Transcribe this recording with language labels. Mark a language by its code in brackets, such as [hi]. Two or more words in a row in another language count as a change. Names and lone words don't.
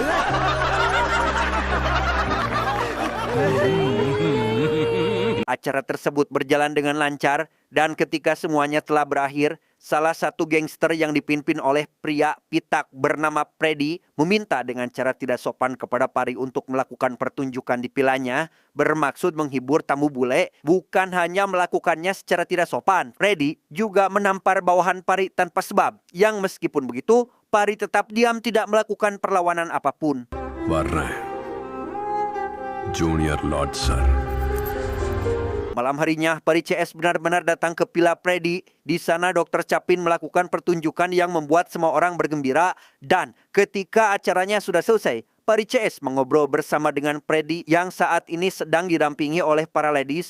[id] Acara tersebut berjalan dengan lancar, dan ketika semuanya telah berakhir, salah satu gangster yang dipimpin oleh pria pitak bernama Freddy meminta dengan cara tidak sopan kepada Pari untuk melakukan pertunjukan di vilanya, bermaksud menghibur tamu bule. Bukan hanya melakukannya secara tidak sopan, Freddy juga menampar bawahan Pari tanpa sebab, yang meskipun begitu, Pari tetap diam tidak melakukan perlawanan apapun. [ta] வர்றேன் [en] junior lord sir. [id] Malam harinya, Pari CS benar-benar datang ke Villa Freddy. Di sana Dr. Chapin melakukan pertunjukan yang membuat semua orang bergembira. Dan ketika acaranya sudah selesai, Pari CS mengobrol bersama dengan Freddy yang saat ini sedang didampingi oleh para ladies.